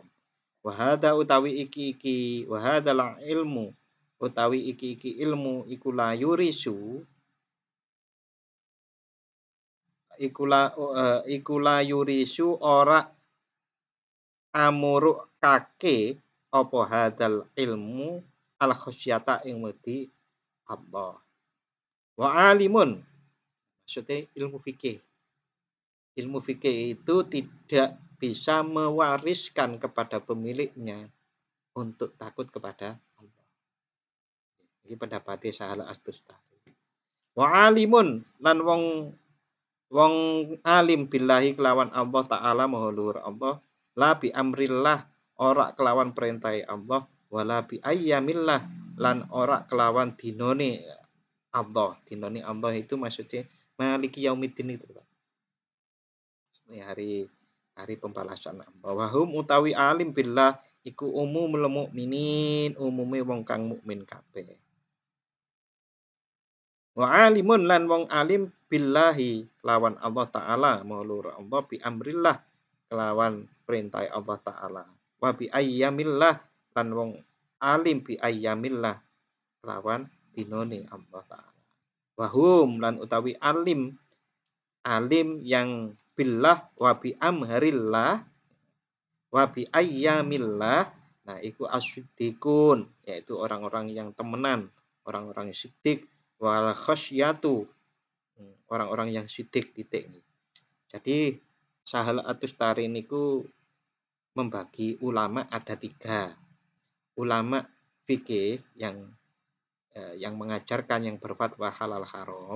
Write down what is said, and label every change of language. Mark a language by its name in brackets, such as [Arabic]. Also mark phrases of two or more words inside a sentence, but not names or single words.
[Javanese] Wahada utawi iki wahadalah ilmu utawi iki ilmu iku [Arabic] la yurisu [Javanese] iku [Arabic] la yurisu [Javanese] ora amurukake apa [Arabic] hadal ilmu al khasyata [Javanese] ing wedi Allah. [Arabic] Wa alimun [Indonesian] maksudnya ilmu fikih. Ilmu fikih itu tidak bisa mewariskan kepada pemiliknya untuk takut kepada Allah. Ini pendapatnya Sahal Astustari. [Arabic] Wa alimun [Javanese] lan wong alim billahi kelawan Allah Ta'ala maha luhur Allah, [Arabic] la bi amrillah [Javanese] ora kelawan perintah Allah, [Arabic] wala bi ayyamillah [Javanese] lan ora kelawan dinone Allah. Dinone Allah itu maksudnya [Arabic] maliki yaumiddin [Javanese] itu. [Indonesian] Ini hari pembalasan Allah. [Javanese] Wahum utawi alim billah iku [Arabic] umumul mukminin, [Javanese] umume wong kang mukmin kabeh. [Arabic] Wa alimun [Javanese] lan wong alim billahi lawan Allah Ta'ala maulur Allah [Arabic] bi amrillah [Javanese] kelawan perintah Allah Ta'ala. [Arabic] Wa bi ayyamillah [Javanese] lan wong alim [Arabic] bi ayyamillah [Javanese] kelawan dinone Allah Ta'ala. Wahum lan utawi alim yang [Arabic] billah wa bi amharillah wa bi ayyamillah, [Javanese] nah iku asyidikun, [Indonesian] yaitu orang-orang yang temenan, orang-orang yang sidik, [Arabic] wal khasyatu, [Indonesian] orang-orang yang sidik titik. Jadi Sahal At-Tustari niku membagi ulama ada 3. Ulama fikih yang mengajarkan, yang berfatwa halal haram.